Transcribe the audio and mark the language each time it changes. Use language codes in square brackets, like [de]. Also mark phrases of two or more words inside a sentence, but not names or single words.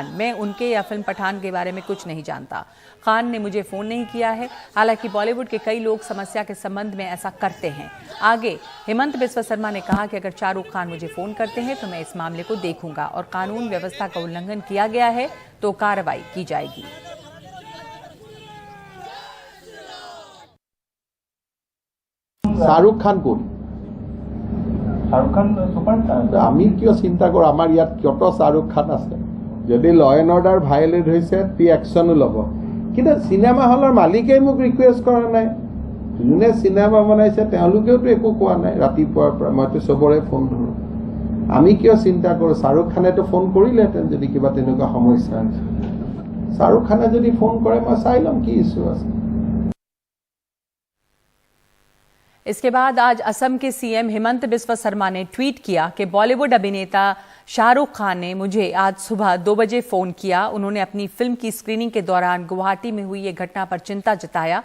[hi] मैं उनके या फिल्म पठान के बारे में कुछ नहीं जानता। खान ने मुझे फोन नहीं किया है। हालांकि बॉलीवुड के कई लोग समस्या के संबंध में ऐसा करते हैं। आगे हिमंत बिस्वा शर्मा ने कहा कि अगर शाहरुख खान मुझे फोन करते हैं तो मैं इस मामले को देखूंगा और कानून व्यवस्था का उल्लंघन किया गया है तो कार्रवाई की जाएगी। [as] শাহরুখ খান কোন? শাহরুখ খান সুপারস্টার। আমি কিয় চিন্তা কৰো, আমাৰ ইয়াত কত শাহৰুখ খান আছে। যদি [en] law and order violate [as] হৈছে তি একশ্যনো ল'ব। কিন্তু চিনেমা হলৰ মালিকেই মোক ৰিকুৱেষ্ট কৰা নাই। যোনে চিনেমা বনাইছে তেওঁলোকেওতো একো কোৱা নাই। ৰাতিপুৱাৰ পৰা মইতো চবৰে ফোন ধৰোঁ। আমি কিয় চিন্তা কৰোঁ? শাহৰুখ খানেতো ফোন কৰিলেহেঁতেন যদি কিবা তেনেকুৱা সমস্যা আছে। শাহৰুখ খানে যদি ফোন কৰে মই চাই ল'ম কি ইছ্যু আছে। [hi] इसके बाद आज असम के सीएम हिमंत बिस्वा शर्मा ने ट्वीट किया कि बॉलीवुड अभिनेता शाहरुख खान ने मुझे आज सुबह 2 बजे फोन किया। उन्होंने अपनी फिल्म की स्क्रीनिंग के दौरान गुवाहाटी में हुई ये घटना पर चिंता जताया।